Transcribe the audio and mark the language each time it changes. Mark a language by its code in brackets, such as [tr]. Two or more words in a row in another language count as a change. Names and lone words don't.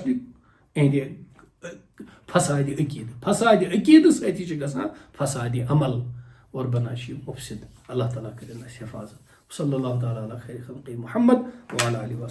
[ks] फसाद अकीद सत गसान फसाद अमल और बना मुफसिद अल्लाह ताला करे हिफाजत [ar] صلى الله تعالى على خير خلق محمد و على آله و